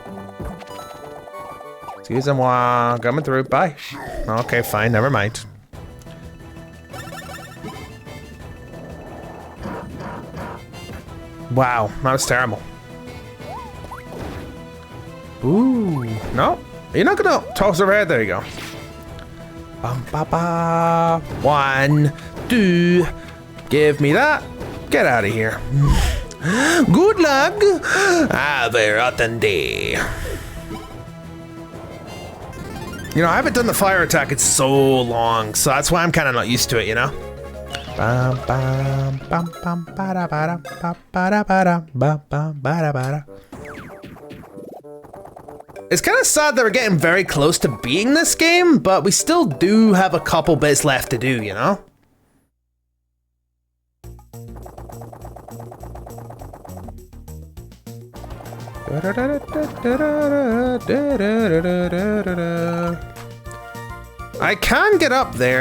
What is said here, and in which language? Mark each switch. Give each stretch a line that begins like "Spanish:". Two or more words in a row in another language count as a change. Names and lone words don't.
English: Excuse me, coming through. Bye. Okay, fine. Never mind. Wow, that was terrible. Ooh, no. You're not gonna toss her head. There you go. Bum, ba, ba. 1, 2. Give me that. Get out of here. Good luck. Have a rotten day. You know, I haven't done the fire attack in so long, so that's why I'm kind of not used to it, you know? Bum, bum, bum, bum, ba-da, ba-da, ba, ba-da, ba-da, ba, ba, ba-da, ba-da. It's kind of sad that we're getting very close to beating this game, but we still do have a couple bits left to do, you know? I can get up there.